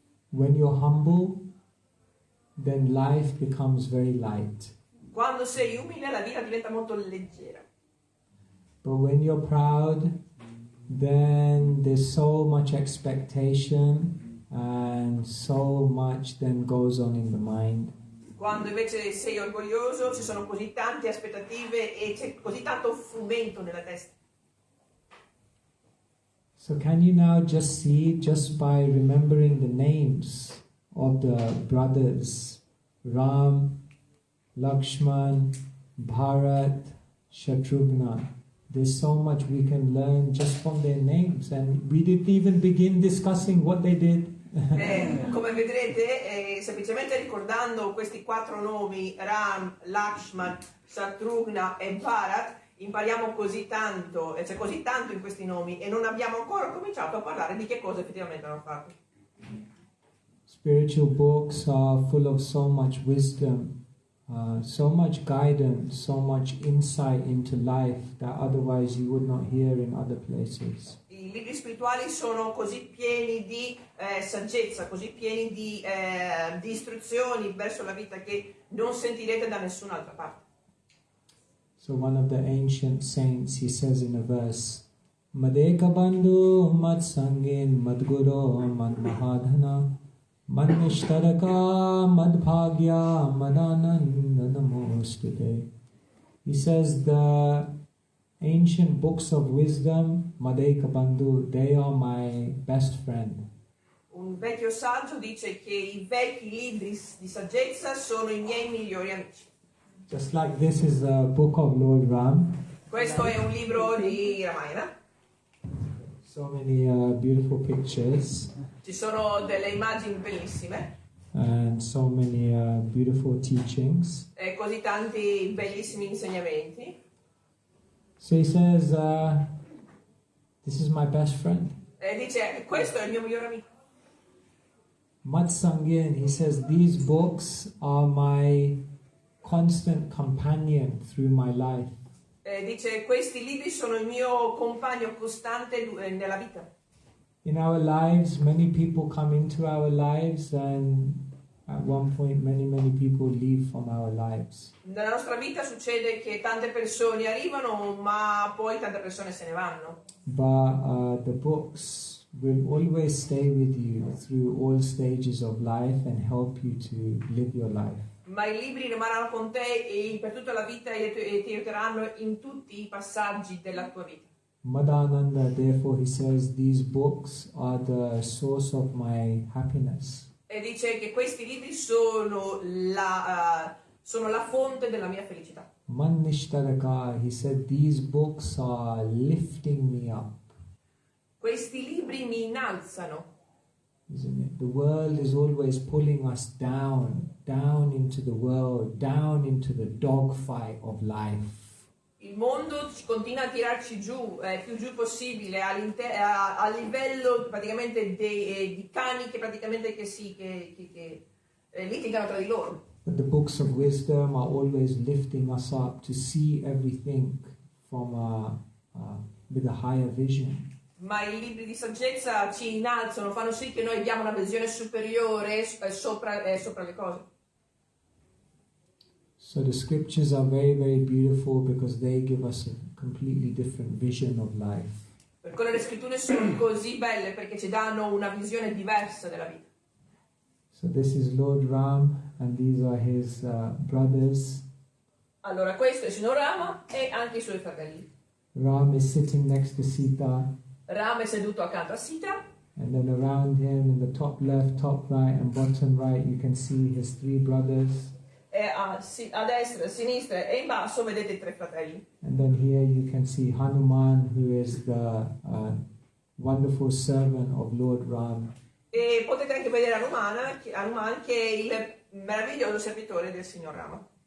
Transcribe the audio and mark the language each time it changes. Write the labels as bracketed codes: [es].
[en] When you're humble, then life becomes very light. [it] Quando sei umile la vita diventa molto leggera. [en] But when you're proud, then there's so much expectation and so much then goes on in the mind. [it] Quando invece sei orgoglioso ci sono così tante aspettative e c'è così tanto frumento nella testa. [en] So can you now just see, just by remembering the names of the brothers, Ram, Lakshman, Bharat, Shatrugna, there's so much we can learn just from their names, and we didn't even begin discussing what they did. [it] Come vedrete, semplicemente ricordando questi 4 nomi, Ram, Lakshman, Shatrugna e Bharat, impariamo così tanto, e c'è così tanto in questi nomi, e non abbiamo ancora cominciato a parlare di che cosa effettivamente hanno fatto. [en] Spiritual books are full of so much wisdom, so much guidance, so much insight into life that otherwise you would not hear in other places. [it] I libri spirituali sono così pieni di saggezza, così pieni di istruzioni verso la vita che non sentirete da nessun'altra parte. [en] So one of the ancient saints, he says in a verse, [sa] Madeka bandhu mad sangin mad guru mad mahadhana mad nishtaraka mad bhagya mad ananda namostute. [en] He says the ancient books of wisdom, [sa] Madeka bandhu, [en] they are my best friend. [it] Un vecchio saggio dice che i vecchi libri di saggezza sono i miei migliori amici. [en] Just like this is a book of Lord Ram. [it] Questo è un libro di Ramayana. [en] So many beautiful pictures [it] Ci sono delle immagini bellissime [en] and so many beautiful teachings. [it] e così tanti bellissimi insegnamenti. [en] So he says, this is my best friend. [it] E dice, questo è il mio migliore amico. [sa] Mat Sangin, [en] he says, these books are my constant companion through my life. [it] Dice, questi libri sono il mio compagno costante nella vita. [en] In our lives, many people come into our lives, and at one point many people leave from our lives. [it] Nella nostra vita succede che tante persone arrivano, ma poi tante persone se ne vanno. [en] But the books will always stay with you through all stages of life and help you to live your life. [it] Ma i libri rimarranno con te e per tutta la vita e ti aiuteranno in tutti i passaggi della tua vita. [en] Madhananda, therefore, he says, these books are the source of my happiness. [it] E dice che questi libri sono la fonte della mia felicità. [en] Manishtaraka, he said, these books are lifting me up. [it] Questi libri mi innalzano. [en] Isn't it? The world is always pulling us down into the world, down into the dogfight of life. [it] Il mondo continua a tirarci giù, più giù possibile, a livello praticamente di cani che praticamente litigano tra di loro. [en] But the books of wisdom are always lifting us up to see everything from with a higher vision. [it] Ma i libri di saggezza ci innalzano, fanno sì che noi abbiamo una visione superiore sopra le cose. [en] So the scriptures are very beautiful because they give us a completely different vision of life. [it] Per quello le scritture sono così belle perché ci danno una visione diversa della vita. [en] So this is Lord Ram and these are his brothers. [it] Allora questo è il signor Rama e anche i suoi fratelli. [en] Ram is sitting next to Sita, [it] Rama è seduto accanto a Sita [en] and then around him in the top left, top right and bottom right you can see his three brothers. [it] e a destra, a sinistra e in basso vedete i tre fratelli. [en] And then here you can see Hanuman, who is the wonderful servant of Lord Ram. [it] E potete anche vedere Hanuman che è il meraviglioso servitore del signor Rama.